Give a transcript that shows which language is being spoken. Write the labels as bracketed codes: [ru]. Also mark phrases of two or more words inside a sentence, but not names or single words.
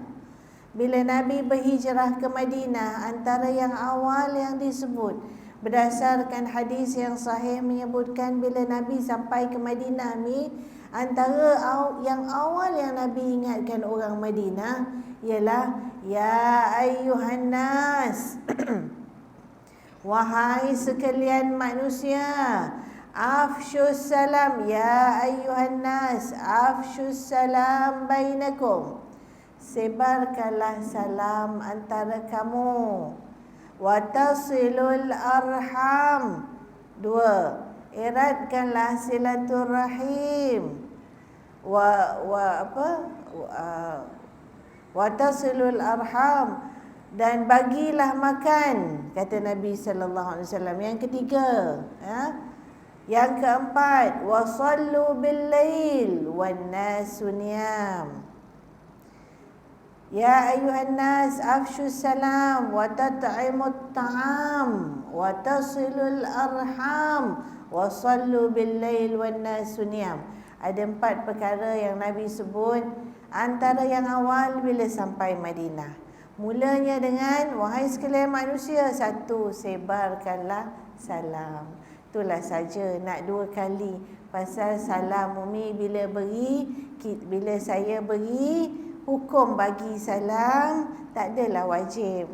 [ms] Bila Nabi berhijrah ke Madinah, antara yang awal yang disebut berdasarkan hadis yang sahih menyebutkan bila Nabi sampai ke Madinah ni, antara yang awal yang Nabi ingatkan orang Madinah ialah [ar] يا أيها الناس [ms] wahai sekalian manusia, [ar] أفشوا السلام، يا أيها الناس أفشوا السلام بينكم, [ms] sebarkanlah salam antara kamu. [ar] وتصلوا الأرحام, [ms] 2, eratkanlah silaturahim. [ar] وتصلوا الأرحام, [ms] dan bagilah makan, kata Nabi [ar] صلى الله عليه وسلم. [ms] Yang ketiga, yang keempat, [ar] وصلوا بالليل والناس نيام. يا أيها الناس أفشوا السلام وأطعموا الطعام وتصلوا الأرحام وصلوا بالليل والناس نيام. [ms] Ada 4 perkara yang Nabi sebut antara yang awal bila sampai Madinah. Mulanya dengan wahai sekalian manusia, 1, sebarkanlah salam. Itulah saja, nak 2 kali pasal salam Umi bila saya beri hukum bagi salam tak adalah wajib.